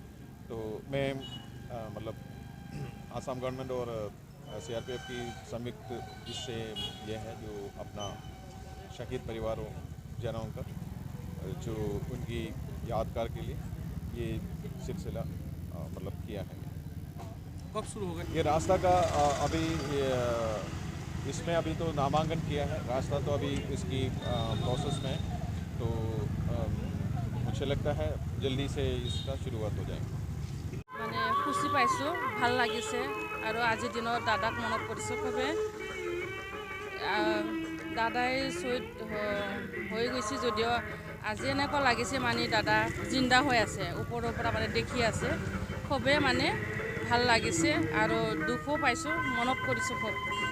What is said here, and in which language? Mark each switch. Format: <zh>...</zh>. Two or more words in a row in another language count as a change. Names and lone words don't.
<hi>तो मैं मतलब आसाम गवर्नमेंट और CRPF की संयुक्त इससे ये है जो अपना शहीद परिवारों जनों का जो उनकी यादगार के लिए ये सिलसिला मतलब किया है। कब शुरू होगा ये रास्ता का अभी इसमें अभी तो नामांकन किया है, रास्ता तो अभी इसकी प्रोसेस में, तो मुझे लगता है जल्दी से इसका शुरुआत हो जाएगी।</hi> <as>মানে খুশি পাইছোঁ, ভাল লাগিছে আৰু আজিৰ দিনত দাদাক মনত কৰিছোঁ খুবেই। দাদাই শ্বহীদ হৈ গৈছে যদিও আজি এনেকুৱা লাগিছে মানে দাদা জিন্দা হৈ আছে, ওপৰৰ পৰা মানে দেখি আছে, খুবেই মানে ভাল লাগিছে আৰু দুখো পাইছোঁ, মনত কৰিছোঁ খুব।</as>